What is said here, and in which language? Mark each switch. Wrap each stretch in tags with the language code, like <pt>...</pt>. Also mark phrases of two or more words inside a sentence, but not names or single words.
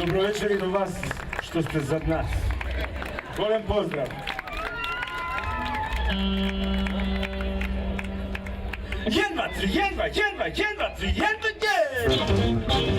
<mk>вечер и до вас што сте зад нас. Голем поздрав!</mk> <sr>Jedan, dva, tri, jedan, dva, jedan, dva, jedan, dva, tri, jedan, dva,</sr>